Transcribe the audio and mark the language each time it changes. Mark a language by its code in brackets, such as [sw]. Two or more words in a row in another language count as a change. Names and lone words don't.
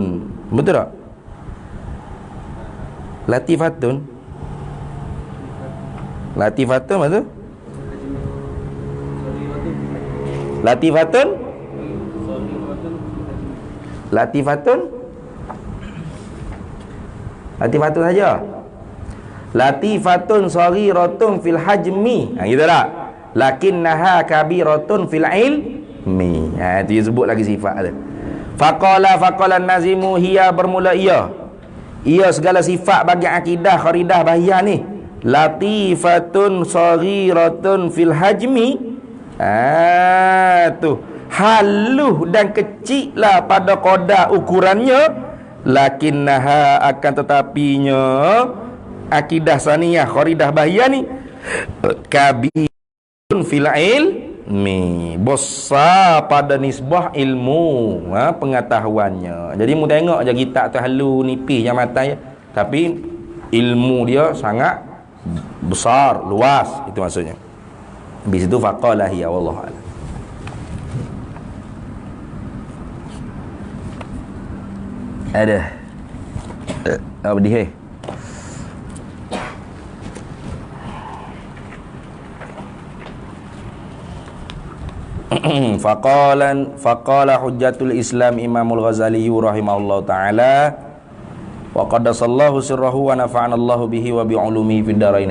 [ms] Betul tak? Latifatun betul? Latifatun saja. [ar] لطيفة صغيرة في الحجم. [ms] Gitu tak? [ar] لكنها كبيرة في العلم. [ms] Itu dia sebut lagi sifat tu. [ar] فقال ناظمه هي, [ms] bermula ia segala sifat bagi akidah kharidah bahiyah ni, [ar] لطيفة صغيرة في الحجم. [ms] Tu haluh dan kecil lah pada qadar ukurannya, lakinnaha, akan tetapinya akidah saniyah kharidah bahiyah ni [ar] كبير في العلم, [ms] besar pada nisbah ilmu, pengetahuannya. Jadi mu tengok je kitab tu halu nipis yang mata ya, tapi ilmu dia sangat besar, luas, itu maksudnya. Habis itu [ar] فقال هي والله أعلم. [ms] Ada apa dia? [ar] فقال حجة الإسلام الإمام الغزالي رحمه الله تعالى وقدس الله سره ونفعنا الله به وبعلومه في الدارين.